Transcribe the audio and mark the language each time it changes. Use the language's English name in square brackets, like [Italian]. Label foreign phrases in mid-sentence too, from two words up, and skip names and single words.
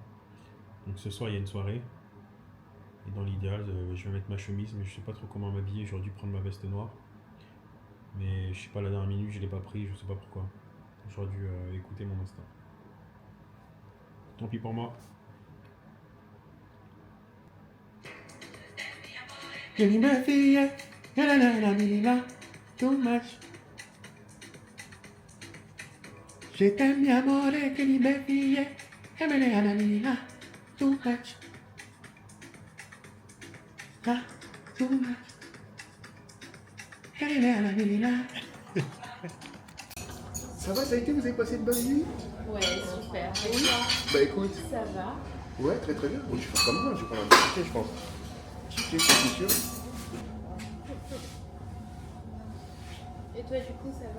[French] Donc ce soir, il y a une soirée. Et dans l'idéal, je vais mettre ma chemise, mais je sais pas trop comment m'habiller. J'aurais dû prendre ma veste noire. Mais je sais pas, la dernière minute, je l'ai pas pris, je sais pas pourquoi. J'aurais dû écouter mon instinct. Tant pis pour moi. [English] Too much. [French] Je t'aime, [Italian] mi amore, que li me fille, [English] too much. Ah, too much. [French] Ça va, ça a été, vous avez passé une bonne nuit? Ouais, super. Bah écoute, Ça va. ouais, très très bien. Bon, je vais faire comme moi, je vais prendre un petit thé, je pense. Petit thé, c'est sûr. Et toi, du coup, ça va?